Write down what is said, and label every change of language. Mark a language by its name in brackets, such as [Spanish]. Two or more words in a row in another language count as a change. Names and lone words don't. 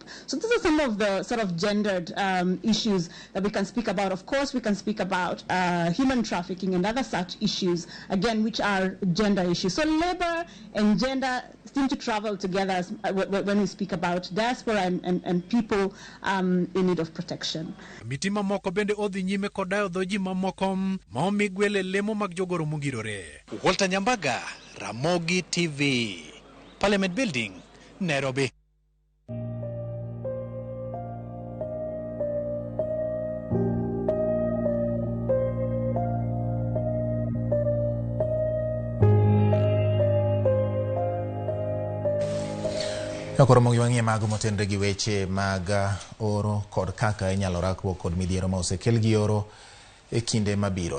[English] So these are some of the sort of gendered issues that we can speak about. Of course, we can speak about human trafficking and other such issues, again, which are gender issues. So labor and gender seem to travel together when we speak about diaspora and people in need of protection. [Luo (Kenya and Tanzania)] Mitima moko bende odhi nyime kodayo dhoji mamoko ma omi gwele lemo mag jogoro mongirore. Walter Nyambaga, Ramogi TV, Parliament Building, Nairobi. Koro Ramogi wang'ie mago motenre gi weche mag oro kod kaka inyalo rakruok kod midhiero ma osekel gi oro e kinde mabiro.